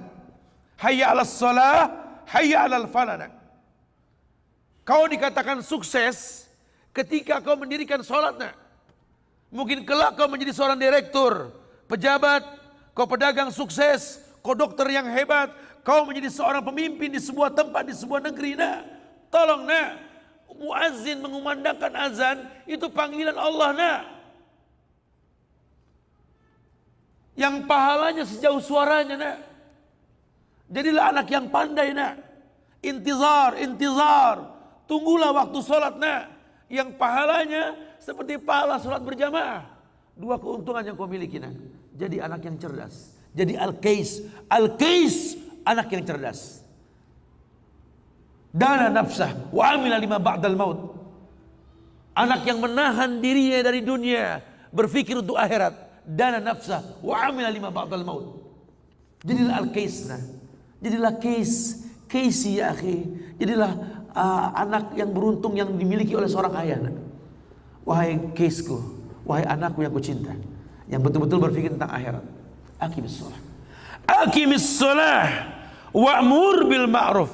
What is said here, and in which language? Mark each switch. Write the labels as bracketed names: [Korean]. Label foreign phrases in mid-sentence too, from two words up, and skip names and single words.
[Arabic] حي على الصلاة، حي على الفلاح, nak. [Indonesian] Kau dikatakan sukses ketika kau mendirikan sholat, nak. Mungkin kelak kau menjadi seorang direktur, pejabat, kau pedagang sukses, kau dokter yang hebat, kau menjadi seorang pemimpin di sebuah tempat, di sebuah negeri, nak. Tolong, nak, muazzin mengumandangkan azan, itu panggilan Allah, nak. Yang pahalanya sejauh suaranya, nak. Jadilah anak yang pandai, nak. [Arabic] انتظار، انتظار. [Indonesian] Tunggulah waktu sholat nak, yang pahalanya seperti pahala sholat berjamaah. Dua keuntungan yang kau miliki nak. Jadi anak yang cerdas. Jadi al-kais, anak yang cerdas. [Arabic] دان نفسه وعمل لما بعد الموت. [Indonesian] Anak yang menahan dirinya dari dunia, berfikir untuk akhirat. [Arabic] دان نفسه وعمل لما بعد الموت. [Indonesian] Jadilah al-kais nah. Jadilah [Arabic] كيسي يا أخي. [Indonesian] Jadilah anak yang beruntung yang dimiliki oleh seorang ayah. Wahai kaisku, wahai anakku yang kucinta, yang betul-betul berpikir tentang akhirat. [Arabic] أقم الصلاة وأمر بالمعروف.